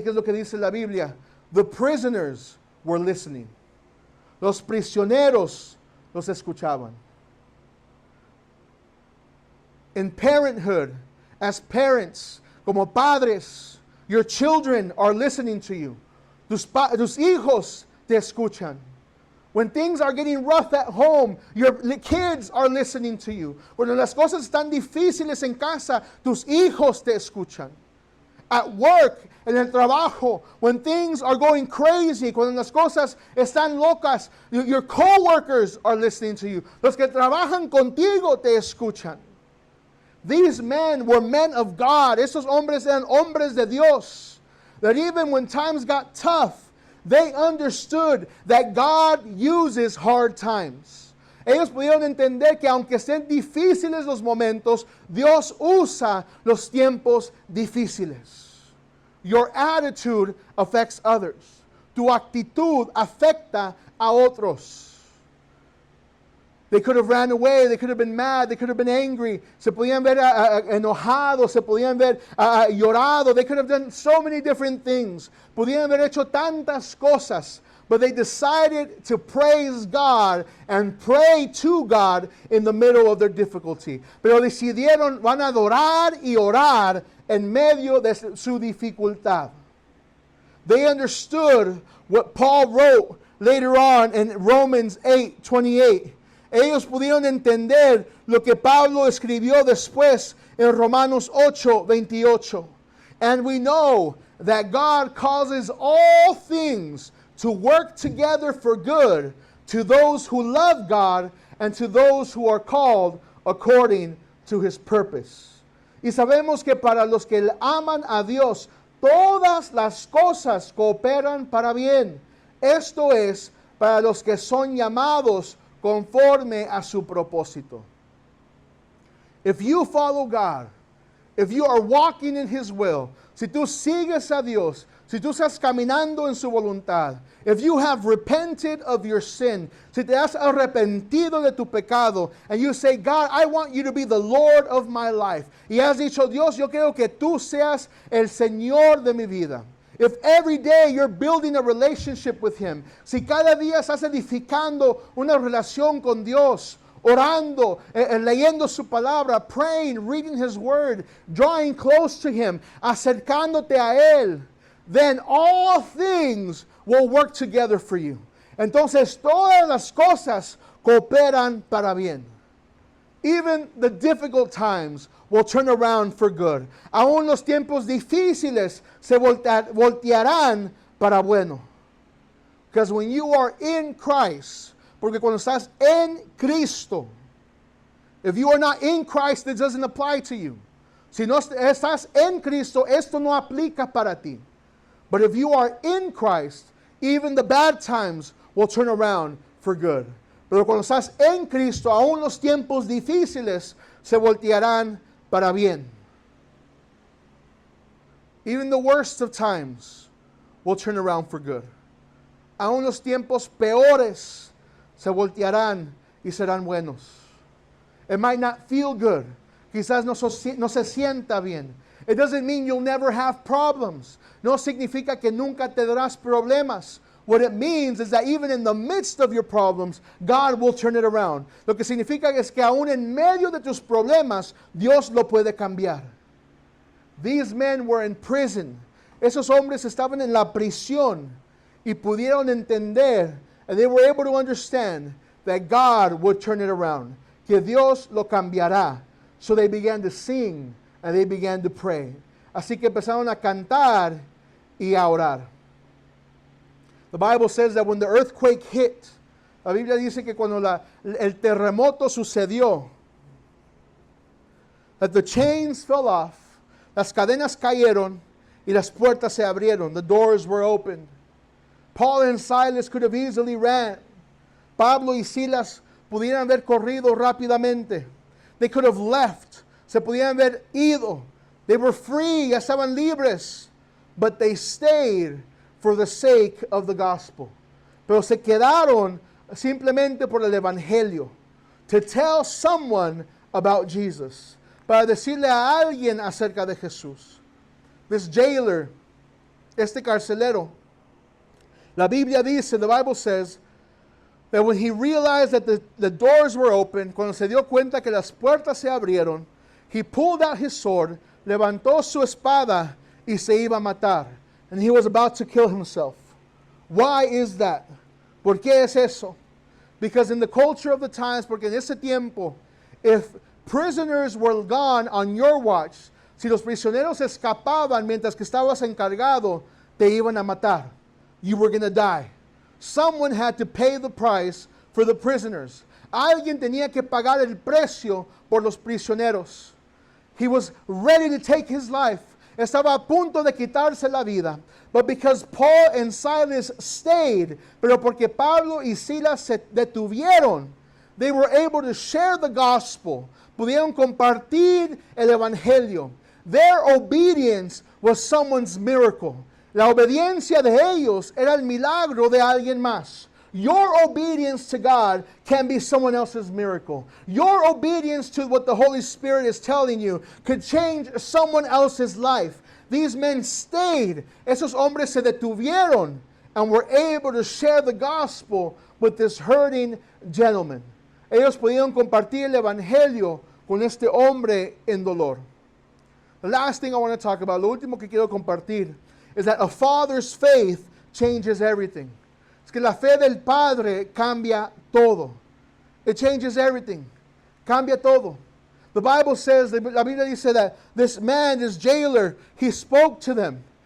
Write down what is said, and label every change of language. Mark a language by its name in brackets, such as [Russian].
[Spanish] ¿Qué es lo que dice la Biblia? [English] The prisoners were listening. [Spanish] Los prisioneros los escuchaban. [English] In parenthood, as parents, [Spanish] como padres, [English] your children are listening to you. [Spanish] Tus hijos te escuchan. [English] When things are getting rough at home, your kids are listening to you. [Spanish] Cuando las cosas están difíciles en casa, tus hijos te escuchan. [English] At work, [Spanish] en el trabajo, [English] when things are going crazy, [Spanish] cuando las cosas están locas, [English] your co-workers are listening to you. [Spanish] Los que trabajan contigo te escuchan. [English] These men were men of God. [Spanish] Esos hombres eran hombres de Dios. [English] That even when times got tough, they understood that God uses hard times. [Spanish] Ellos pudieron entender que aunque estén difíciles los momentos, Dios usa los tiempos difíciles. [English] Your attitude affects others. [Spanish] Tu actitud afecta a otros. [English] They could have ran away, they could have been mad, they could have been angry, [Spanish] se podían ver enojados, se podían ver llorado, [English] they could have done so many different things. [Spanish] Podían haber hecho tantas cosas, [English] but they decided to praise God and pray to God in the middle of their difficulty. [Spanish] Pero decidieron, van a adorar y orar en medio de su dificultad. [English] They understood what Paul wrote later on in Romans 8:28. [Spanish] Ellos pudieron entender lo que Pablo escribió después en Romanos 8:28. [English] And we know that God causes all things to work together for good to those who love God and to those who are called according to His purpose. [Spanish] Y sabemos que para los que aman a Dios, todas las cosas cooperan para bien. Esto es, para los que son llamados conforme a su propósito. [English] If you follow God, if you are walking in His will, [Spanish] si tú sigues a Dios, si tú estás caminando en su voluntad, [English] if you have repented of your sin, [Spanish] si te has arrepentido de tu pecado, [English] and you say, God, I want you to be the Lord of my life, [Spanish] y has dicho, Dios, yo quiero que tú seas el Señor de mi vida. [English] If every day you're building a relationship with Him, [Spanish] si cada día estás edificando una relación con Dios, orando, leyendo su palabra, [English] praying, reading His word, drawing close to Him, [Spanish] acercándote a Él, [English] then all things will work together for you. [Spanish] Entonces todas las cosas cooperan para bien. [English] Even the difficult times will turn around for good. [Spanish] Aún los tiempos difíciles se voltearán para bueno. [English] Because when you are in Christ, [Spanish] porque cuando estás en Cristo, [English] if you are not in Christ, this doesn't apply to you. [Spanish] Si no estás en Cristo, esto no aplica para ti. [English] But if you are in Christ, even the bad times will turn around for good. [Spanish] Pero cuando estás en Cristo, aún los tiempos difíciles se voltearán para bien. [English] Even the worst of times will turn around for good. [Spanish] Aún los tiempos peores se voltearán y serán buenos. [English] It might not feel good. [Spanish] Quizás no se sienta bien. [English] It doesn't mean you'll never have problems. [Spanish] No significa que nunca tendrás problemas. [English] what it means is that even in the midst of your problems, God will turn it around. [Spanish] Lo que significa es que aún en medio de tus problemas, Dios lo puede cambiar. [English] These men were in prison. [Spanish] Esos hombres estaban en la prisión y pudieron entender, [English] and they were able to understand that God would turn it around, [Spanish] que Dios lo cambiará. [English] So they began to sing and they began to pray. [Spanish] Así que empezaron a cantar y a orar. [English] The Bible says that when the earthquake hit, [Spanish] la Biblia dice que cuando el terremoto sucedió, [English] that the chains fell off, [Spanish] las cadenas cayeron y las puertas se abrieron. [English] The doors were opened. Paul and Silas could have easily ran. [Spanish] Pablo y Silas pudieran haber corrido rápidamente. [English] They could have left. [Spanish] Se pudieran haber ido. [English] They were free, [Spanish] ya estaban libres. [English] But they stayed for the sake of the gospel. [Spanish] Pero se quedaron simplemente por el evangelio. [English] To tell someone about Jesus. [Spanish] Para decirle a alguien acerca de Jesús. [English] This jailer, [Spanish] este carcelero, la Biblia dice, [English] the Bible says, that when he realized that the doors were open, [Spanish] cuando se dio cuenta que las puertas se abrieron, [English] he pulled out his sword, [Spanish] levantó su espada y se iba a matar. [English] And he was about to kill himself. Why is that? [Spanish] ¿Por qué es eso? [English] Because in the culture of the times, [Spanish] porque en ese tiempo, [English] if prisoners were gone on your watch, [Spanish] si los prisioneros escapaban mientras que estabas encargado, te iban a matar. [English] You were going to die. Someone had to pay the price for the prisoners. [Spanish] Alguien tenía que pagar el precio por los prisioneros. [English] He was ready to take his life. [Spanish] Estaba a punto de quitarse la vida. [English] But because Paul and Silas stayed, [Spanish] pero porque Pablo y Silas se detuvieron, [English] they were able to share the gospel. [Spanish] Pudieron compartir el evangelio. [English] Their obedience was someone's miracle. [Spanish] La obediencia de ellos era el milagro de alguien más. [English] Your obedience to God can be someone else's miracle. Your obedience to what the Holy Spirit is telling you could change someone else's life. These men stayed. [Spanish] Esos hombres se detuvieron [English] and were able to share the gospel with this hurting gentleman. [Spanish] Ellos pudieron compartir el evangelio con este hombre en dolor. [English] The last thing I want to talk about, [Spanish] lo último que quiero compartir, [English] is that a father's faith changes everything. [Spanish] Es que la fe del padre cambia todo. [English] It changes everything. [Spanish] Cambia todo. [English] The Bible says, [Spanish] la Biblia dice [English] that this man, this jailer, he spoke to them.